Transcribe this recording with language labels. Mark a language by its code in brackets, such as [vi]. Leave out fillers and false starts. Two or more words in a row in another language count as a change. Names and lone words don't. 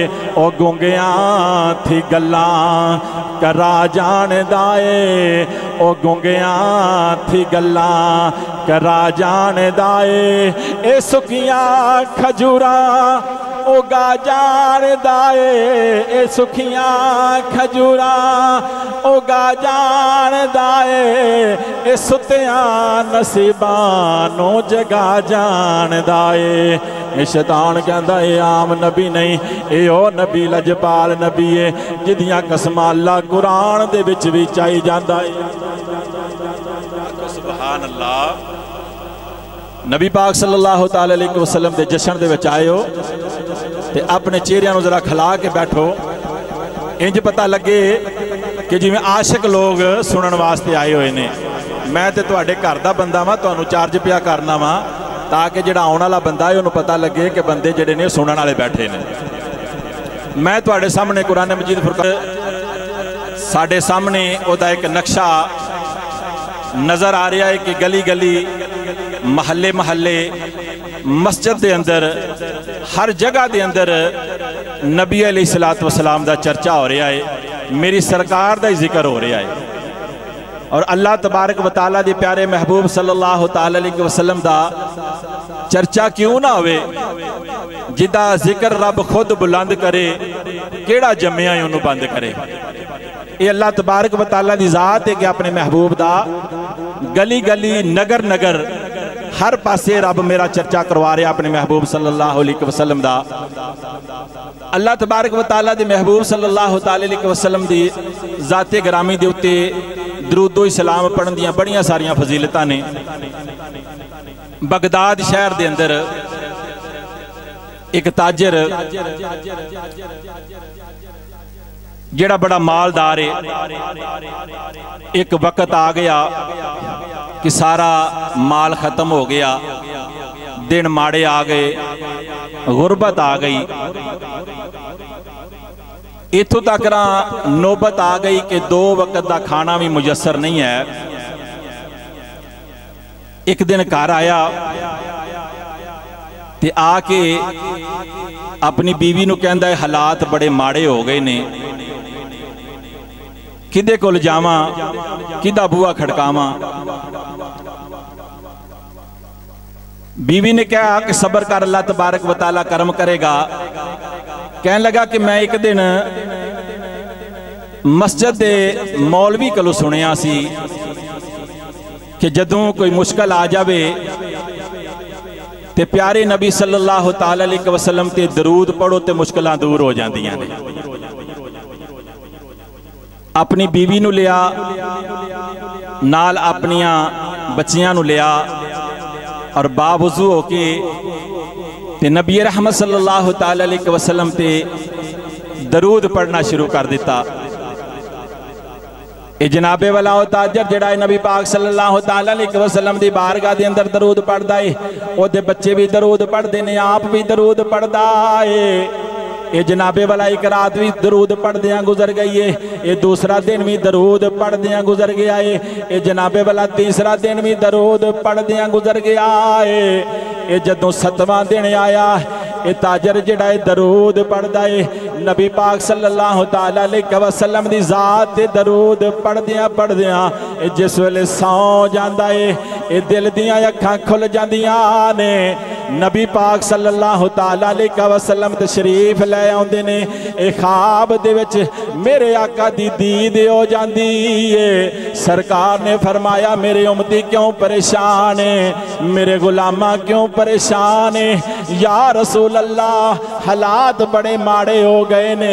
[pa] ਓ ਗੁੰਗਿਆਂ ਥੀ ਗੱਲਾਂ ਕਰਾ ਜਾਣਦਾ ਹੈ, ਓ ਗੁੰਗਿਆਂ ਥੀ ਗੱਲਾਂ ਕਰਾ ਜਾਣਦਾ ਹੈ, ਏ ਸੁੱਖਿਆਂ ਖਜੂਰਾਂ ਉਗਾ ਜਾਣਦਾ ਹੈ, ਏ ਸੁੱਖਿਆਂ ਖਜੂਰਾਂ ਉਗਾ ਜਾਣਦਾ ਹੈ, ਏ ਸੁੱਤਿਆਂ ਨਸੀਬਾਂ ਨੂੰ ਜਗਾ ਜਾਣਦਾ ਹੈ। [ur] یہ شیطان کہتا ہے عام نبی نہیں, [pa] ਯੇ ਓ ਨਬੀ ਲਜਪਾਲ ਨਬੀ ਹੈ ਜਿਦੀਆਂ ਕਸਮਾਂ ਅੱਲਾਹ ਕੁਰਾਨ ਦੇ ਵਿਚ ਭੀ ਚਾਹੀ ਜਾਂਦਾ ਹੈ। [ar] سبحان الله. [pa] ਨਬੀ ਪਾਕ [ar] صلى الله تعالى عليه وسلم [pa] ਦੇ ਜਸ਼ਨ ਦੇ ਵਿਚ ਆਏ ਹੋ ਤੇ ਅਪਣੇ ਚਿਹਰਿਆਂ ਨੂੰ ਜ਼ਰਾ ਖਿਲਾ ਕੇ ਬੈਠੋ, ਇੰਜ ਪਤਾ ਲੱਗੇ ਕਿ ਜਿਵੇਂ ਆਸ਼ਿਕ ਲੋਕ ਸੁਣਨ ਵਾਸਤੇ ਆਏ ਹੋਏ ਨੇ। ਮੈਂ ਤੇ ਤੁਹਾਡੇ ਘਰ ਦਾ ਬੰਦਾ ਵਾਂ, ਤੁਹਾਨੂੰ ਚਾਰਜ ਪਿਆ ਕਰਨਾ ਵਾਂ ਤਾਕਿ ਜਿਹੜਾ ਆਉਣ ਵਾਲਾ ਬੰਦਾ ਹੈ ਉਨ੍ਹਾਂ ਨੇ ਪਤਾ ਲੱਗੇ ਕਿ ਬੰਦੇ ਜਿਹੜੇ ਨੇ ਸੁਣਨ ਵਾਲੇ ਬੈਠੇ ਨੇ। ਮੈਂ ਤੁਹਾਡੇ ਸਾਮ੍ਹਣੇ ਕੁਰਾਨ ਮਜੀਦ ਫੁਰਕਾਨ ਸਾਡੇ ਸਾਮ੍ਹਣੇ ਉਹਦਾ ਇਕ ਨਕਸ਼ਾ ਨਜ਼ਰ ਆ ਰਿਹਾ ਹੈ ਕਿ ਗਲੀ ਗਲੀ ਮਹੱਲੇ ਮਹੱਲੇ [ur] مسجد کے اندر ہر جگہ کے اندر [pa] ਨਬੀ [ar] عليه الصلاة والسلام [pa] ਦਾ ਚਰਚਾ ਹੋ ਰਿਹਾ ਹੈ, ਮੇਰੀ ਸਰਕਾਰ ਦਾ ਜ਼ਿਕਰ ਹੋ ਰਿਹਾ ਹੈ। ਔਰ [ar] الله تبارك وتعالى [pa] ਦੇ ਪਿਆਰੇ ਮਹਿਬੂਬ [ar] صلى الله تعالى عليه وسلم [pa] ਦਾ ਚਰਚਾ ਕਿਉਂ ਨਾ ਹੋਵੇ, ਜਿਦਾ ਜ਼ਿਕਰ ਰੱਬ ਖ਼ੁਦ ਬੁਲੰਦ ਕਰੇ, ਕਿਹੜਾ ਜੰਮਿਆ ਹੈ ਉਨ੍ਹਾਂ ਨੇ ਬੰਦ ਕਰੇ। ਯੇ [ar] الله تبارك وتعالى [pa] ਦੀ ਜ਼ਾਤ ਹੈ ਕਿ ਅਪਣੇ ਮਹਿਬੂਬ ਦਾ ਗਲੀ ਗਲੀ ਨਗਰ ਨਗਰ ਹਰ ਪਾਸੇ ਰੱਬ ਮੇਰਾ ਚਰਚਾ ਕਰਵਾ ਰਿਹਾ ਅਪਣੇ ਮਹਿਬੂਬ [ar] صلى الله عليه وسلم [pa] ਦਾ। [ar] الله تبارك وتعالى [pa] ਦੇ ਮਹਿਬੂਬ [ar] صلى الله عليه وسلم [pa] ਦੀ ਜ਼ਾਤੇ ਗਰਾਮੀ ਦੇ ਉੱਤੇ ਦਰੂਦੋ ਇਸਲਾਮ ਪੜ੍ਹਨ ਦੀਆਂ ਬੜੀਆਂ ਸਾਰੀਆਂ ਫ਼ਜ਼ੀਲਤਾਂ ਨੇ। ਬਗ਼ਦਾਦ ਸ਼ਹਿਰ ਦੇ ਅੰਦਰ ਇਕ ਤਾਜਰ ਜਿਹੜਾ ਬੜਾ ਮਾਲਦਾਰ ਹੈ, ਇਕ ਵਕਤ ਆ ਗਿਆ ਕਿ ਸਾਰਾ ਮਾਲ ਖ਼ਤਮ ਹੋ ਗਿਆ, ਦਿਨ ਮਾੜੇ ਆ ਗਏ, ਗੁਰਬਤ ਆ ਗਈ, ਇਥੋਂ ਤਕ ਨੌਬਤ ਆ ਗਈ ਕਿ [ur] 2 وقت کا کھانا بھی میسر نہیں ہے. [pa] ਇਕ ਦਿਨ ਘਰ ਆਇਆ ਤੇ ਆ ਕੇ ਅਪਣੀ ਬੀਵੀ ਨੂੰ ਕਹਿੰਦਾ ਹੈ ਹਾਲਾਤ ਬੜੇ ਮਾੜੇ ਹੋ ਗਏ ਨੇ, ਕਿਦੇ ਕੋਲ ਜਾਵਾਂ, ਕਿਦਾ ਬੂਹਾ ਖੜਕਾਵਾਂ। ਬੀਵੀ ਨੇ ਕਿਹਾ ਕਿ ਸਬਰ ਕਰ, [ar] الله تبارك وتعالى [ur] کرم کرے گا. [pa] ਕਹਿਣ ਲੱਗਾ ਕਿ ਮੈਂ ਇਕ ਦਿਨ ਮਸਜਿਦ ਦੇ ਮੌਲਵੀ ਕੋਲੋਂ ਸੁਣਿਆ ਸੀ ਕਿ ਜਦੋਂ ਕੋਈ ਮੁਸ਼ਕਿਲ ਆ ਜਾਵੇ ਤੇ ਪਿਆਰੇ ਨਬੀ [ar] صلى الله تعالى عليه وسلم [pa] ਤੇ ਦਰੂਦ ਪੜ੍ਹੋ ਤੇ ਮੁਸ਼ਕਿਲਾਂ ਦੂਰ ਹੋ ਜਾਂਦੀਆਂ ਨੇ। ਅਪਣੀ ਬੀਵੀ ਨੂੰ ਲਿਆ ਨਾਲ, ਅਪਣੀਆਂ ਬੱਚੀਆਂ ਨੂੰ ਲਿਆ ਔਰ ਬਾਵਜ਼ੂ ਹੋ ਕੇ ਤੇ ਨਬੀ ਰਹਿਮਤ [ar] صلى الله تعالى عليه وسلم [pa] ਤੇ ਦਰੂਦ ਪੜ੍ਹਨਾ ਸ਼ੁਰੂ ਕਰ ਦਿੱਤਾ। ਯੇ ਜਨਾਬੇ ਵਾਲਾ ਤਾਜਰ ਜਿਹੜਾ ਨਬੀ ਪਾਕ [ar] صلى الله تعالى عليه وسلم [pa] ਦੀ ਬਾਰਗਾਹ ਦੇ ਅੰਦਰ ਦਰੂਦ ਪੜ੍ਹਦਾ ਹੈ, ਓਹਦੇ ਬੱਚੇ ਭੀ ਦਰੂਦ ਪੜ੍ਹਦੇ ਨੇ, ਆਪ ਭੀ ਦਰੂਦ ਪੜ੍ਹਦਾ ਹੈ। ਯੇ ਜਨਾਬੇ ਵਾਲਾ ਇਕ ਰਾਤ ਭੀ ਦਰੂਦ ਪੜ੍ਹਦਿਆਂ ਗੁਜ਼ਰ ਗਈ ਹੈ, ਯੇ ਦੂਸਰਾ ਦਿਨ ਭੀ ਦਰੂਦ ਪੜ੍ਹਦਿਆਂ ਗੁਜ਼ਰ ਗਿਆ ਹੈ, ਯੇ ਜਨਾਬੇ ਵਾਲਾ ਤੀਸਰਾ ਦਿਨ ਭੀ ਦਰੂਦ ਪੜ੍ਹਦਿਆਂ ਗੁਜ਼ਰ ਗਿਆ ਹੈ। ਯੇ ਜਦੋਂ 7ਵਾਂ ਦਿਨ ਆਇਆ, ਯੇ ਤਾਜਰ ਜਿਹੜਾ ਦਰੂਦ ਪੜ੍ਹਦਾ ਹੈ, ਨਬੀ ਪਾਕ [ar] صلى الله تعالى عليه وسلم [pa] ਦੀ ਜ਼ਾਤ ਤੇ ਦਰੂਦ ਪੜ੍ਹਦਿਆਂ ਪੜ੍ਹਦਿਆਂ ਜਿਸ ਵੇਲੇ ਸੌਂ ਜਾਂਦਾ ਹੈ, ਯੇ ਦਿਲ ਦੀਆਂ ਅੱਖਾਂ ਖੁੱਲ੍ਹ ਜਾਂਦੀਆਂ ਨੇ। ਨਬੀ ਪਾਕ [ar] صلى الله تعالى عليه وسلم [pa] ਤਸ਼ਰੀਫ਼ ਲੈ ਆਉਂਦੇ ਨੇ। ਏ ਖ਼ਾਬ ਦੇ ਵਿਚ ਮੇਰੇ ਆਕਾ ਦੀ ਦੀਦ ਹੋ ਜਾਂਦੀ ਹੈ। ਸਰਕਾਰ ਨੇ ਫ਼ਰਮਾਇਆ ਮੇਰੇ ਉੱਮਤੀ ਕਿਉਂ ਪਰੇਸ਼ਾਨ ਹੈ, ਮੇਰੇ ਗ਼ੁਲਾਮਾ ਕਿਉਂ ਪਰੇਸ਼ਾਨ ਹੈ। [ar] يا رسول الله [pa] ਹਾਲਾਤ ਬੜੇ ਮਾੜੇ ਹੋ ਗਏ ਨੇ।